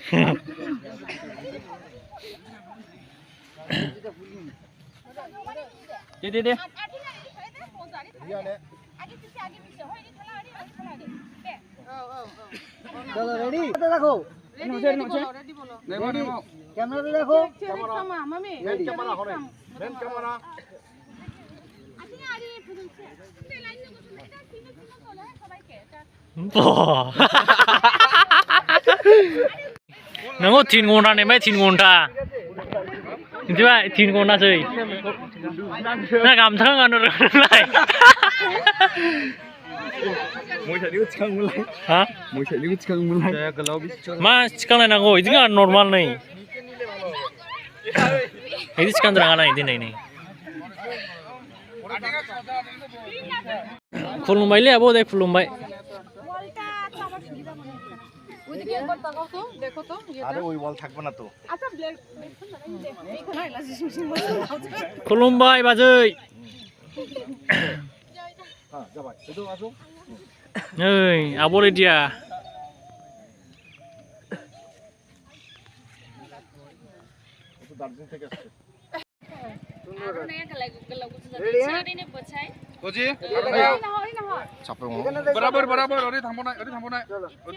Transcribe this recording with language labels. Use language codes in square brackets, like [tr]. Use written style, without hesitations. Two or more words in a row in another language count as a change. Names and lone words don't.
[bn] দে দে দে চলো রেডি দেখো রেডি বলো ক্যামেরাতে দেখো [en] main camera [bn] হরে [en] main camera [brx] नोङो 3 घन्टा नेबाय 3 घन्टा मिथिबाय 3 घन्टासै ना गामसाखौ गाननो रोंलाय मोसानिखौ थिखांमोनलाय हा मोसानिखौ थिखांमोनलाय गोलाव मा थिखांलायनांगौ बिदिनो नर्माल नै बिदि थिखांद्राङा नै दिनै नै खुलुमबायलै आब' दे खुलुमबाय [bn] আরে ওই ওয়াল থাকবে না তো [brx] खुलुमबाय बाजै [bn] হ্যাঁ যাবাই এতো আসো [brx] नै आब' रेडिया [bn] তো দার্জিলিং থেকে আসছে কোজি চাপে বরাবর বরাবর ওরে থামবো না